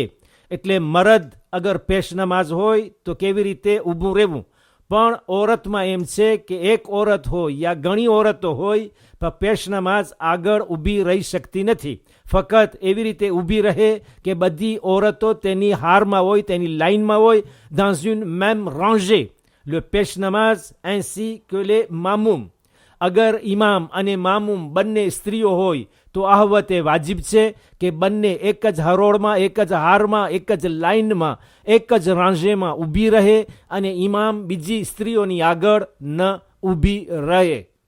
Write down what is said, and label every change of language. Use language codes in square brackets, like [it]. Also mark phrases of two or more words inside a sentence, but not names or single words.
[gu] એટલે મરદ અગર પેશ નમાઝ હોય તો કેવી રીતે ઊભું રહેવું, પણ ઔરતમાં એમ છે કે એક ઔરત હોય યા ઘણી ઔરતો હોય પણ પેશ નમાઝ આગળ ઊભી રહી શકતી નથી. ફક્ત એવી રીતે ઊભી રહે કે બધી ઔરતો તેની હારમાં હોય, તેની લાઇનમાં હોય, [fr] dans une même rangée, le [gu] પેશ નમાઝ [fr] ainsi que les મામૂમ. [gu] અગર ઇમામ અને મામૂમ બંને સ્ત્રીઓ હોય તો અહવત એ વાજિબ છે કે બંને એક જ હરોળમાં, એક જ હારમાં, એક જ લાઇનમાં, એક જ રાંઝેમાં ઊભી રહે અને ઇમામ બીજી સ્ત્રીઓની આગળ ન ઊભી રહે.